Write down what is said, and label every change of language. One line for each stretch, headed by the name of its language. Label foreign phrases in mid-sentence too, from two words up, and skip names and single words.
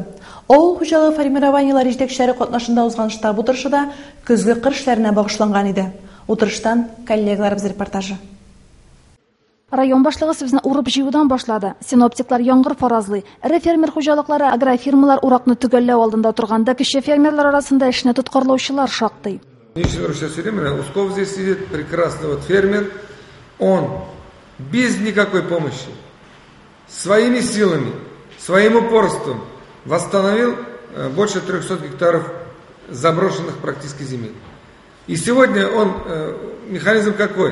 Tatar: Авыл хуҗалыгы формированиеләре җитәкчеләре катнашында узган штаб утырышында көзге кыр эшләренә багышланган иде. Утырыштан коллегаларыбыз репортажы. Район башлыгы сүзне урып җыюдан башлады. Синоптиклар яңгыр фаразлый. Ире фермер хуҗалыклары, агрофирмалар уракны төгәлләү алдында турганда кече фермерлар арасында эшне тоткарлаучылар шактый.
Russian: Ничего сейчас все время, Усков здесь сидит, прекрасный вот фермер, он без никакой помощи, своими силами, своим упорством восстановил больше 300 гектаров заброшенных практически земель. И сегодня он, механизм какой?